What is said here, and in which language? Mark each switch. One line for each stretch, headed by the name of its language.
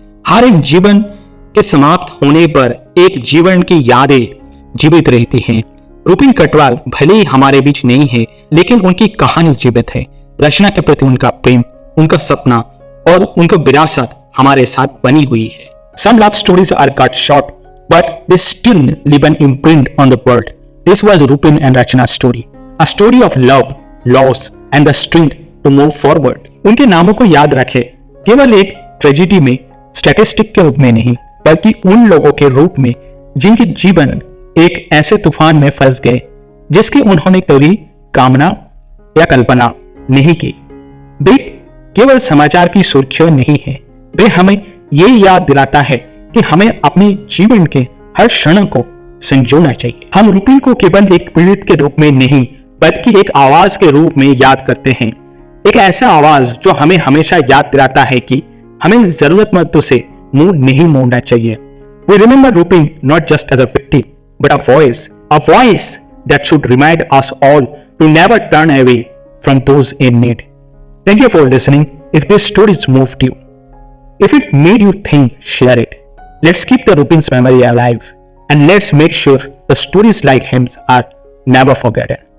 Hindi: हर एक जीवन के समाप्त होने पर एक जीवन की यादें जीवित रहती हैं। रुपिन कटवाल भले ही हमारे बीच नहीं है, लेकिन उनकी कहानी जीवित है। रचना के प्रति उनका प्रेम, उनका सपना और उनका विरासत हमारे साथ बनी हुई है।
English: Some love stories are cut short, but they still leave an imprint on the world. This was Rupin and Rachna's story, a story of love, loss, and the strength to move forward.
Hindi: उनके नामों को याद रखें, केवल एक tragedy में, statistic के रूप में नहीं, बल्कि उन लोगों के रूप में जिनके जीवन एक ऐसे तूफान में फंस गए जिसकी उन्होंने कभी कामना या कल्पना नहीं की। वे केवल समाचार की सुर्खियां नहीं है, वे हमें ये याद दिलाता है कि हमें अपने जीवन के हर क्षण को संजोना चाहिए। हम रुपिन को केवल एक पीड़ित के रूप में नहीं, बल्कि एक आवाज के रूप में याद करते हैं। एक ऐसा आवाज जो हमें हमेशा याद दिलाता है कि हमें जरूरतमंदों से मुंह नहीं मोड़ना चाहिए।
English: We remember Rupin not just as a victim, but a voice that should remind us all to never turn away from those in need. Thank you for listening. If this story moved you, if it made you think, share it. Let's keep the Rupin's memory alive, and let's make sure the stories like him are never forgotten.